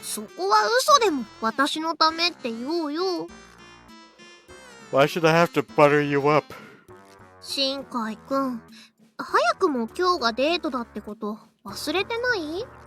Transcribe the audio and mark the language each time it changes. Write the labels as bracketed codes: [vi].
[ja] そこは嘘でも私のためって言おうよ。 [en] Why should I have to butter you up? [ja] 新海くん、早くも今日がデートだってこと忘れてない？